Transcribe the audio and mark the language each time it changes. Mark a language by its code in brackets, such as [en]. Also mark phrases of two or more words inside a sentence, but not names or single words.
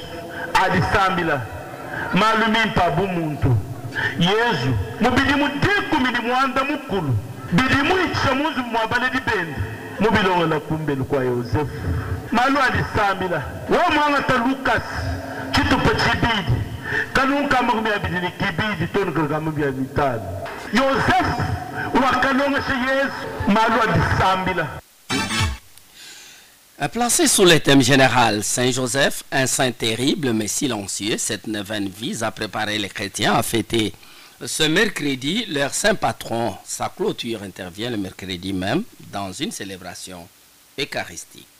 [lua] adisambila malu mimpa abumuntu Yesu mubidi mudiku midi muanda mukulu bidi muitisha munzu mwabale dibende mubilonga la kumbelu kwa Yosefu malu alisambila wa mwanga ta Lucas chitupa chibidi kanunka magumi abidi ni kibidi tonu kagamu ya vitali Yosefu wakalonga she Yesu malu alisambila. [fr] Placé sous le thème général Saint-Joseph, un saint terrible mais silencieux, cette neuvaine vise à préparer les chrétiens à fêter ce mercredi leur saint patron. Sa clôture intervient le mercredi même dans une célébration eucharistique.